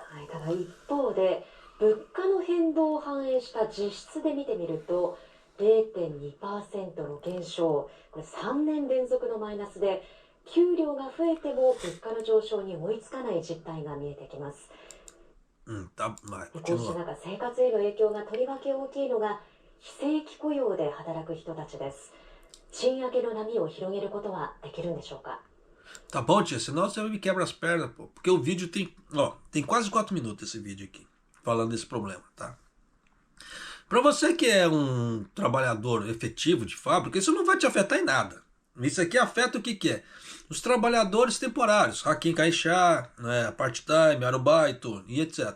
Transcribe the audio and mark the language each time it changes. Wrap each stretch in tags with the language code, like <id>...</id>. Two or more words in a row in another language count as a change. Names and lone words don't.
<ja>ただ一方で、物価の変動を反映した実質で見てみると、0.2% の減少、これ3年連続のマイナスで、給料が増えても物価の上昇に追いつかない実態が見えてきます。こうした中、生活への影響がとりわけ大きいのが非正規雇用で働く人たちです。賃上げの波を広げることはできるんでしょうか?</ja> <pt>Tá bom, tia, senão você me quebra as pernas, pô. Porque o vídeo tem quase 4 minutos esse vídeo aqui, falando desse problema, tá? Para você que é um trabalhador efetivo de fábrica, isso não vai te afetar em nada. Isso aqui afeta o que que é? Os trabalhadores temporários, Hakim Kaixá, né, part-time, arubaito e etc.</pt>